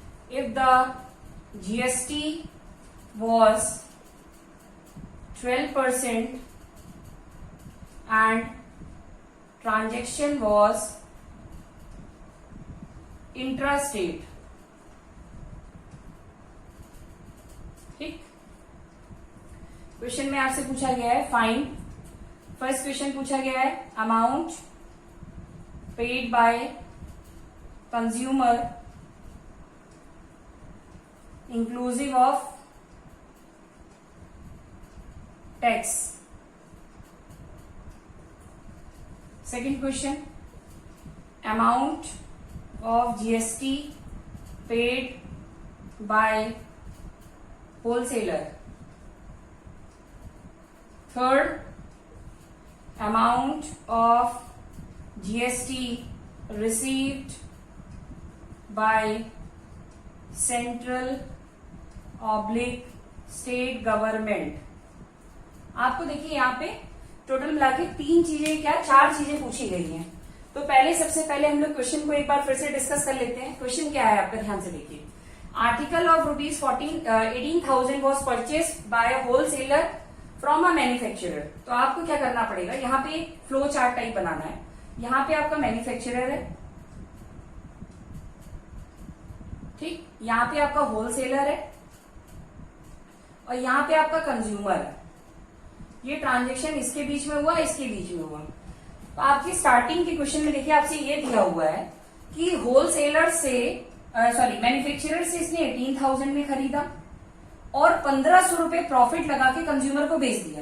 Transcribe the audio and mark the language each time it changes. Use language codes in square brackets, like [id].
[en] If the GST was 12% and transaction was intrastate, ठीक। [hi] Question में आपसे पूछा गया है फाइंड, फर्स्ट क्वेश्चन पूछा गया है [en] Amount paid by consumer inclusive of tax. Second question amount of GST paid by wholesaler. Third, amount of GST received by central/state government. [hi] आपको देखिए यहाँ पे टोटल मिला के चार चीजें पूछी गई हैं। तो सबसे पहले हम लोग क्वेश्चन को एक बार फिर से डिस्कस कर लेते हैं। क्वेश्चन क्या है आपका ध्यान से देखिए। [en] Article of rupees 18,000 was purchased by a wholesaler from a manufacturer. [hi] तो आपको क्या करना पड़ेगा, यहाँ पे एक फ्लो चार्ट टाइप बनाना है। यहाँ पे आपका मैन्युफैक्चरर है, ठीक, यहाँ पे आपका होलसेलर है और यहाँ पे आपका कंज्यूमर है। ये ट्रांजेक्शन इसके बीच में हुआ, इसके बीच में हुआ। तो आपकी स्टार्टिंग के क्वेश्चन में देखिए आपसे ये दिया हुआ है कि होलसेलर से मैन्युफैक्चरर से इसने 18,000 में खरीदा और 1,500 रुपए प्रॉफिट लगा के कंज्यूमर को बेच दिया।